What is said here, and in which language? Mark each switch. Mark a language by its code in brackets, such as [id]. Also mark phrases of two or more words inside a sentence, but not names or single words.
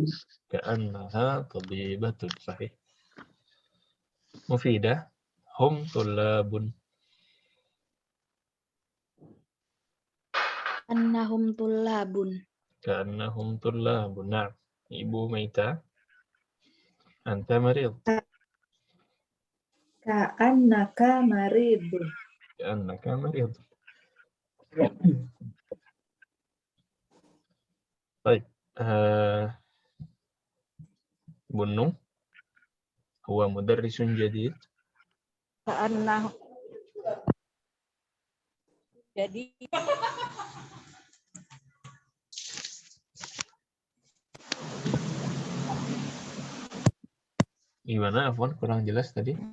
[ar] كأنها طبيبة. صحيح. مفيدة. هم طلاب. أنهم طلاب. كأنهم طلاب. Nah, Ibu Maita. أنت مريض. كأنك مريض. كأنك مريض. [id] Baik. Bunung. [ar] هو مدرس جديد. Ka'annahu. [id] Jadi Gimana, Afwan? Kurang jelas tadi.